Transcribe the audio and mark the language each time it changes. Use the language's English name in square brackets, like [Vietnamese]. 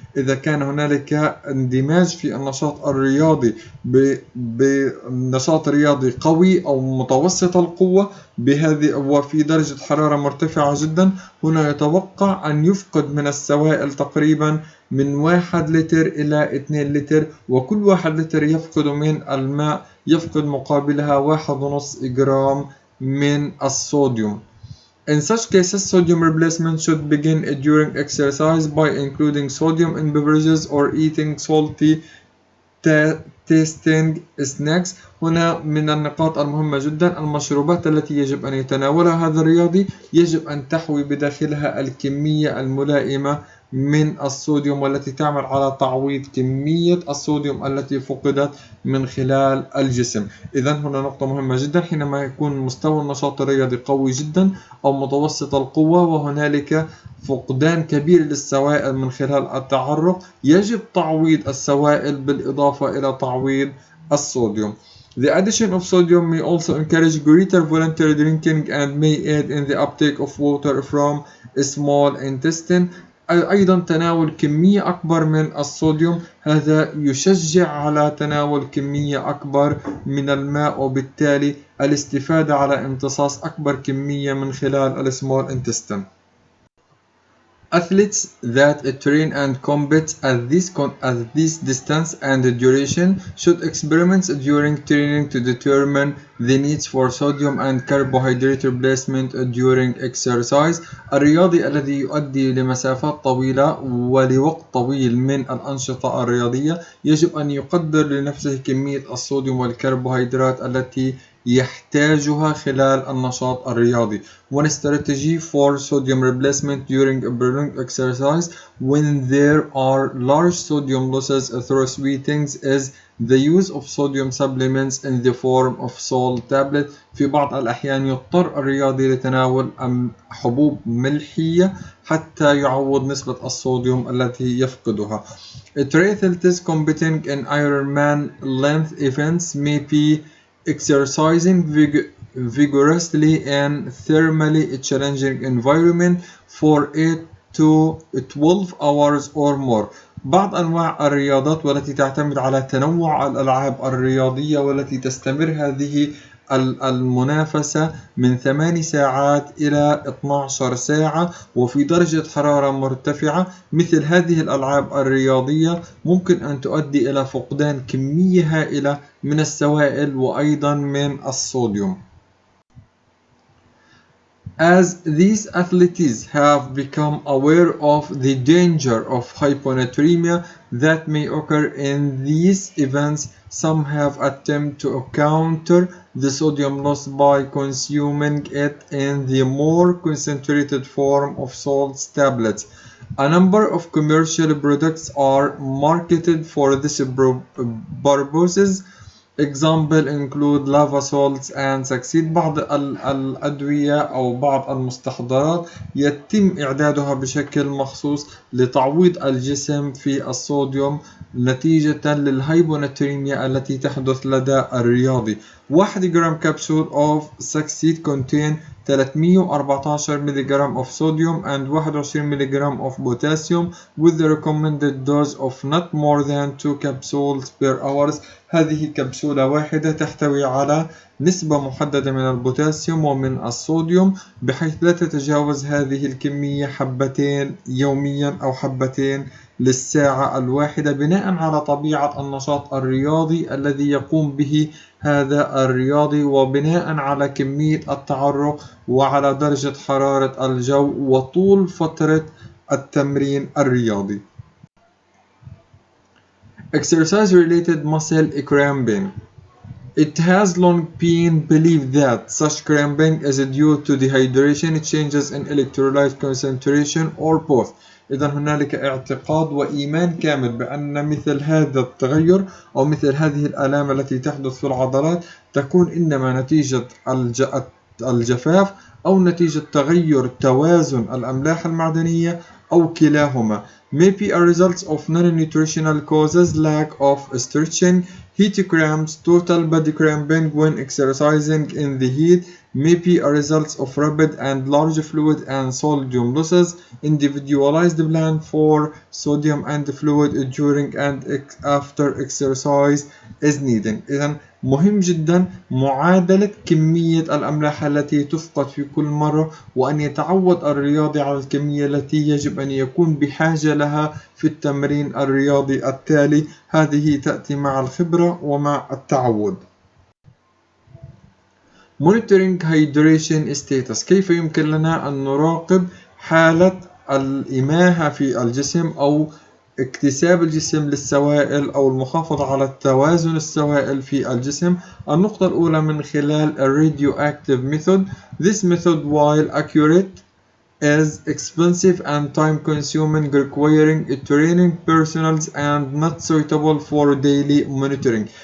[Arabic] إذا كان هنالك اندماج في النشاط الرياضي بنشاط رياضي قوي أو متوسط القوة بهذه وفي درجة حرارة مرتفعة جدا، هنا يتوقع أن يفقد من السوائل تقريبا من 1 لتر إلى 2 لتر، وكل 1 لتر يفقد من الماء يفقد مقابلها 1.5 جرام من الصوديوم. [English] In such cases, sodium replacement should begin during exercise by including sodium in beverages or eating salty tasting snacks. [Arabic] هنا من النقاط المهمة جدا المشروبات التي يجب أن يتناولها هذا الرياضي يجب أن تحوي بداخلها الكمية الملائمة من الصوديوم والتي تعمل على تعويض كمية الصوديوم التي فقدت من خلال الجسم. إذن هنا نقطة مهمة جدا، حينما يكون مستوى النشاط الرياضي قوي جدا أو متوسط القوة وهنالك فقدان كبير للسوائل من خلال التعرق، يجب تعويض السوائل بالإضافة إلى تعويض الصوديوم. [English] The addition of sodium may also encourage greater voluntary drinking and may aid in the uptake of water from a small intestine. [Arabic] أيضا تناول كمية أكبر من الصوديوم هذا يشجع على تناول كمية أكبر من الماء وبالتالي الاستفادة على امتصاص أكبر كمية من خلال small intestine. [English] Athletes that train and compete at this distance and duration should experiment during training to determine the needs for sodium and carbohydrate replacement during exercise. [Arabic] الرياضي الذي يؤدي لمسافات طويلة ولوقت طويل من الأنشطة الرياضية يجب أن يقدر لنفسه كمية الصوديوم والكربوهيدرات التي يحتاجها خلال النشاط الرياضي. [English] One strategy for sodium replacement during a prolonged exercise when there are large sodium losses through sweetenings is the use of sodium supplements in the form of salt tablet. [Arabic] في بعض الأحيان يضطر الرياضي لتناول حبوب ملحية حتى يعوض نسبة الصوديوم التي يفقدها. [English] Triathletes competing in Ironman length events may be exercising vigorously in thermally challenging environment for 8 to 12 hours or more. [Arabic] بعض أنواع الرياضات والتي تعتمد على تنوع الألعاب الرياضية والتي تستمر هذه المنافسة من 8 ساعات إلى 12 ساعة وفي درجة حرارة مرتفعة، مثل هذه الألعاب الرياضية ممكن أن تؤدي إلى فقدان كمية هائلة من السوائل وأيضا من الصوديوم. [English] As these athletes have become aware of the danger of hyponatremia that may occur in these events, some have attempted to counter the sodium loss by consuming it in the more concentrated form of salt tablets. A number of commercial products are marketed for this purposes. Example include lava salts and succeed. [Arabic] بعض الأدوية أو بعض المستحضرات يتم إعدادها بشكل مخصوص لتعويض الجسم في الصوديوم نتيجة للهايبوناتريميا التي تحدث لدى الرياضي. [English] 1 [Arabic] جرام كبسول [English] of succeed contain 314 milligrams of sodium and 21 milligrams of potassium with the recommended dose of not more than 2 capsules per hour. [Arabic] هذه كبسولة واحدة تحتوي على نسبة محددة من البوتاسيوم ومن الصوديوم بحيث لا تتجاوز هذه الكمية حبتين يوميا أو حبتين للساعة الواحدة بناء على طبيعة النشاط الرياضي الذي يقوم به هذا الرياضي وبناء على كمية التعرق وعلى درجة حرارة الجو وطول فترة التمرين الرياضي. [English] Exercise-related muscle cramping. It has long been believed that such cramping is due to dehydration, changes in electrolyte concentration, or both. [Arabic] إذا هنالك اعتقاد وإيمان كامل بأن مثل هذا التغير أو مثل هذه الآلام التي تحدث في العضلات تكون إنما نتيجة الجفاف أو نتيجة تغير توازن الأملاح المعدنية أو كلاهما. [English] May be a result of non-nutritional causes, lack of stretching, heat cramps, total body cramping when exercising in the heat, may be a result of rapid and large fluid and sodium losses. Individualized plan for sodium and fluid during and after exercise is needed. [Arabic] إذن مهم جدا معادلة كمية الأملاح التي تفقد في كل مرة، وأن يتعود الرياضي على الكمية التي يجب أن يكون بحاجة لها في التمرين الرياضي التالي. هذه تأتي مع الخبرة ومع التعود. [English] Monitoring hydration status. [Arabic] كيف يمكن لنا أن نراقب حالة الإماهة في الجسم أو اكتساب الجسم للسوائل أو المحافظة على توازن السوائل في الجسم؟ النقطة الأولى من خلال radioactive method. [English] This method, while accurate, is expensive and time consuming, requiring training personnel and not suitable for daily monitoring.